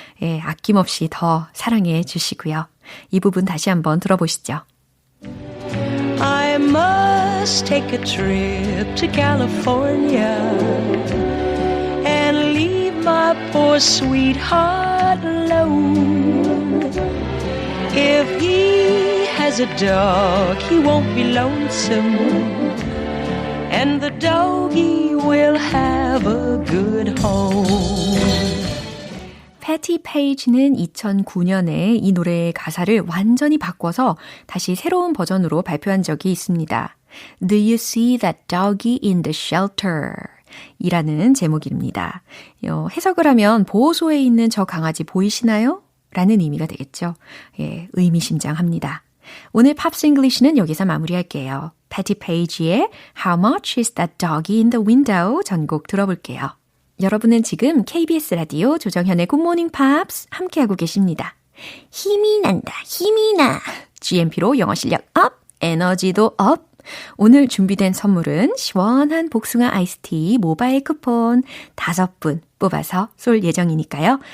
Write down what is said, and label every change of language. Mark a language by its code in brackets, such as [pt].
[ko] 예, 아낌없이 더 사랑해 주시고요. 이 부분 다시 한번 들어보시죠. [en] I must take a trip to California and leave my poor sweetheart alone. If he has a dog, he won't be lonesome. And the doggy will have a good home. [ko] 패티 페이지는 2009년에 이 노래의 가사를 완전히 바꿔서 다시 새로운 버전으로 발표한 적이 있습니다. [en] Do you see that doggy in the shelter? [ko] 이라는 제목입니다. 해석을 하면 보호소에 있는 저 강아지 보이시나요? 라는 의미가 되겠죠. 예, 의미심장합니다. 오늘 팝스 잉글리시는 여기서 마무리할게요. 패티 페이지의 How much is that doggy in the window? 전곡 들어볼게요. 여러분은 지금 KBS 라디오 조정현의 굿모닝 팝스 함께하고 계십니다. 힘이 난다, 힘이 나. GMP로 영어 실력 업, 에너지도 업. 오늘 준비된 선물은 시원한 복숭아 아이스티 모바일 쿠폰 5분 뽑아서 쏠 예정이니까요.